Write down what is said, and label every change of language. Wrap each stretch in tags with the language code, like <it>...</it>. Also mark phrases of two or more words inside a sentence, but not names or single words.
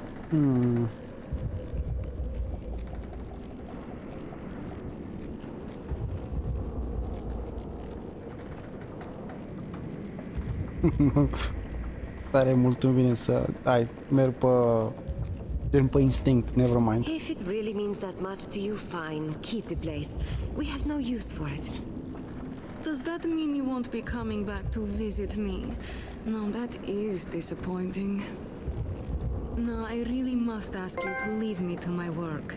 <ro>Hmm. Tare mult îmi vine să... Hai, merg pe instinct,</ro> <en>never mind. If it really means that much to you, fine. Keep the place. We have no use for it. Does that mean you won't be coming back to visit me? No, that is disappointing. No, I really must ask you to leave me to my work.</en>